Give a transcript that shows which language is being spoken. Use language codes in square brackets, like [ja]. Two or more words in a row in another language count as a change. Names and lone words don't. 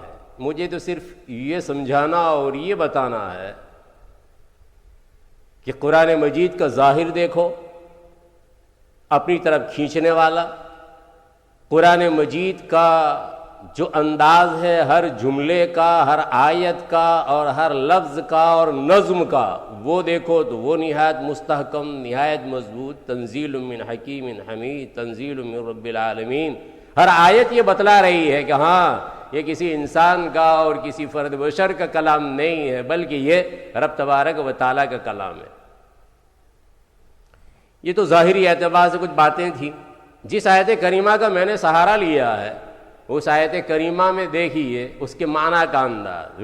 [ur] مجھے تو صرف یہ سمجھانا اور یہ بتانا ہے کہ قرآن مجید کا ظاہر دیکھو، اپنی طرف کھینچنے والا. قرآن مجید کا جو انداز ہے ہر جملے کا، ہر آیت کا اور ہر لفظ کا اور نظم کا، وہ دیکھو تو وہ نہایت مستحکم، نہایت مضبوط. [ar] تنزیل من حکیم حمید، تنزیل من رب العالمین. [ur] ہر آیت یہ بتلا رہی ہے کہ ہاں یہ کسی انسان کا اور کسی فرد بشر کا کلام نہیں ہے، بلکہ یہ رب تبارک و تعالیٰ کا کلام ہے. یہ تو ظاہری اعتبار سے کچھ باتیں تھیں. جس آیت کریمہ کا میں نے سہارا لیا ہے اس آیت کریمہ میں دیکھیے اس کے معنی کا انداز.